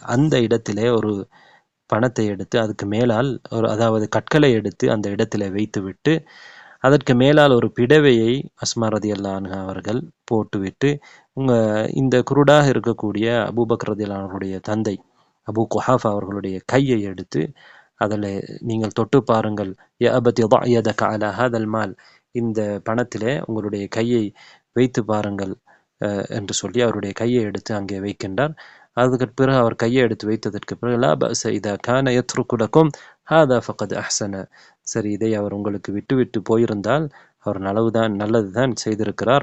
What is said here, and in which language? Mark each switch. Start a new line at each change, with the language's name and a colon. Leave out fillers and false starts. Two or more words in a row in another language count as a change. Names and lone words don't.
Tamil: அந்த இடத்திலே ஒரு பணத்தை எடுத்து அதுக்கு மேலால் அதாவது கற்களை எடுத்து அந்த இடத்திலே வைத்துவிட்டு அதற்கு மேலால் ஒரு பிடவையை அஸ்மா
Arabic: رضي الله عنها
Tamil: அவர்கள் போட்டுவிட்டு, இந்த குருடாக இருக்கக்கூடிய அபூபக்கர்
Arabic: رضي الله عنه
Tamil: தந்தை அபூ குஹாஃபா அவர்களுடைய கையை எடுத்து அதில் நீங்கள் தொட்டு பாருங்கள்,
Arabic: يا أبتي ضع يدك على هذا المال,
Tamil: இந்த பணத்திலே உங்களுடைய கையை வைத்து பாருங்கள் என்று சொல்லி அவருடைய கையை எடுத்து அங்கே வைக்கின்றார். அதுக்கு பிறகு அவர் கையை எடுத்து வைத்ததற்கு பிறகு
Arabic: لا بأس إذا كان يترك لكم هذا فقد أحسن.
Tamil: சரி, இதை அவர் உங்களுக்கு விட்டு போயிருந்தால் அவர் நல்லதுதான் செய்திருக்கிறார்.